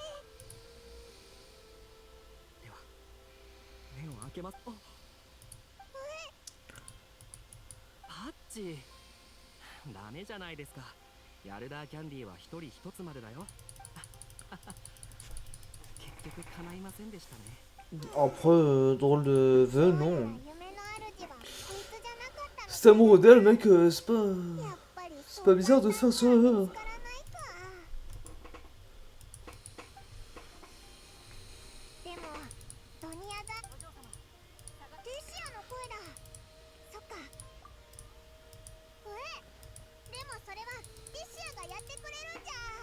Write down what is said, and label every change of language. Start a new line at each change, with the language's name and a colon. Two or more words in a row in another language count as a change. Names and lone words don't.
Japanese: では目を開けます。パッチ、ダメじゃないですか。ヤルダーキャンディーは一人一つまでだよ。結局叶いませんでしたね。
French: Après, drôle de vœu, non.
Japanese: 夢の主はこいつじゃなかったの。
French: C'est amoureux d'elle, mec, c'est pas...
Japanese: やっぱり
French: C'est pas bizarre de faire ça.
Japanese: 見つからないか。でもドニアザティシアの声だ。そっか。でもそれはティシアがやってくれるんじゃ。